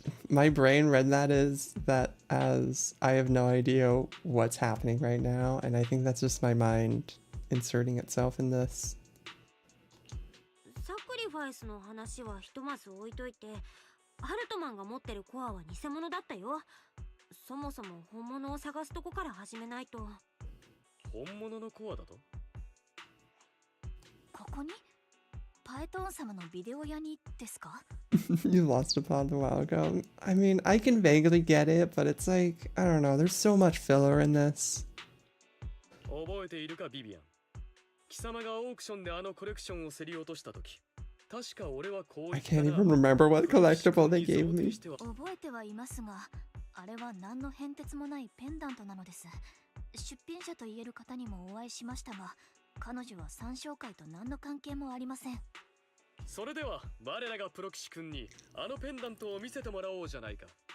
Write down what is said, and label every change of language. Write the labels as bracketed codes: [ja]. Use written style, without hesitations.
[en] My brain read that as I have no idea what's happening right now, and I think that's just my mind inserting itself in this. [ja] サクリファイスの話はひとまず置いといて、ハルトマンが持ってるコアは偽物だったよ。そもそも本物を探すとこから始めないと。本物のコアだと？ここにパエトーン様のビデオ屋にですか？ [en] You lost a pod a while ago. I mean, I can vaguely get it, but it's like, I don't know, there's so much filler in this. [ja] 覚えているかビビアン。貴様がオークションであのコレクションを競り落としたとき、確か俺はこう言 [en] I [ja] ったな。 [en] can't even remember what collectible they gave me. [ja] 覚えてはいますが、あれは何の変哲もないペンダントなのです。出品者と言える方にもお会いしましたが、彼女は三将会と何の関係もありません。それでは我らがプロ騎士君にあのペンダントを見せてもらおうじゃないか。